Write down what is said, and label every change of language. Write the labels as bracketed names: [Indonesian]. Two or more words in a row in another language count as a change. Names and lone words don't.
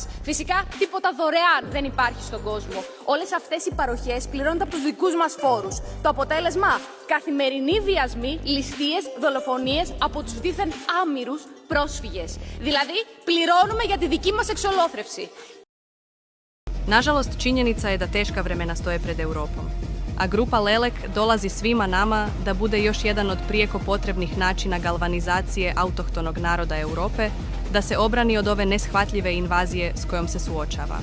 [Greek] Φυσικά τίποτα δωρεάν δεν υπάρχει στον κόσμο. Όλες αυτές οι παροχές πληρώνονται από τους δικούς μας φόρους. Το αποτέλεσμα? Καθημερινοί βιασμοί, ληστείες, δολοφονίες από τους δήθεν άμυρους πρόσφυγες. Δηλαδή, πληρώνουμε για τη δική μας εξολόθρευση. [Croatian] Nažalost, činjenica je da teška vremena stoje pred Europom. A grupa Lelek dolazi svima nama da bude još jedan od prijeko potrebnih načina galvanizacije autohtonog naroda Europe, da se obrani od ove neshvatljive invazije s kojom se suočava.